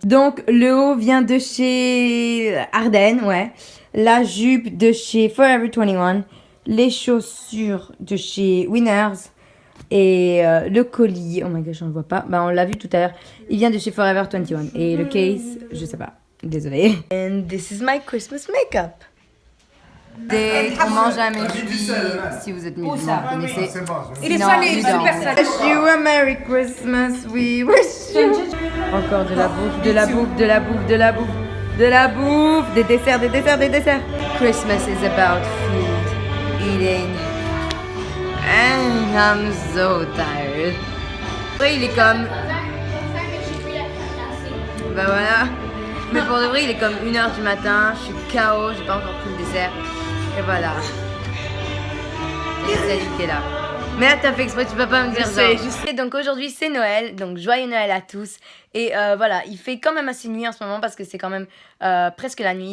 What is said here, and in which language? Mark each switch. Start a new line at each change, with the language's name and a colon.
French: Donc le haut vient de chez Ardennes, ouais. La jupe de chez Forever 21, les chaussures de chez Winners et le colis,
English: oh my gosh,
French: on le voit pas, bah on l'a vu tout à l'heure, il vient de chez Forever 21 et le case, je sais pas, désolée.
English: And this is my Christmas makeup.
French: On mange à mes chevilles, si vous êtes musulman, vous connaissez. Il est salé, super salé.
English: Wish you a Merry Christmas, we wish you.
French: Encore de la bouffe, de la bouffe, de la bouffe, de la bouffe, de la bouffe, des desserts, des desserts, des desserts.
English: Christmas is about food, eating, and I'm so tired.
French: Après, il est comme... Bah voilà. Mais pour de vrai, il est comme 1h du matin, je suis KO, j'ai pas encore pris le dessert. Et voilà. Et Salut qui est là. Mais là, t'as fait exprès, tu peux pas me dire Je sais. Et donc aujourd'hui, c'est Noël. Donc joyeux Noël à tous. Et voilà, il fait quand même assez nuit en ce moment parce que c'est quand même presque la nuit.